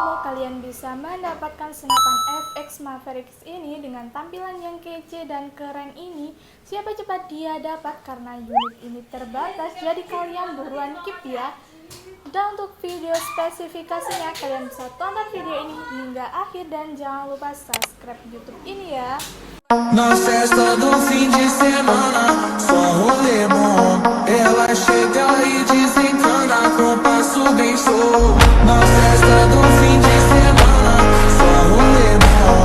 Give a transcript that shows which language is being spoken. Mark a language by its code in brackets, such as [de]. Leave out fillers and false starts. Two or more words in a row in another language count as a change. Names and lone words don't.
[id] kalian bisa mendapatkan senapan FX Mavericks ini dengan tampilan yang kece dan keren ini. Siapa cepat dia dapat karena unit ini terbatas, jadi kalian buruan keep ya. Dan untuk video spesifikasinya kalian bisa tonton video ini hingga akhir dan jangan lupa subscribe YouTube ini ya. [pt] Na festa do fim de semana, só rolê bom. Ela chega e desencana com passo bem show. Na festa do fim de semana, só rolê bom.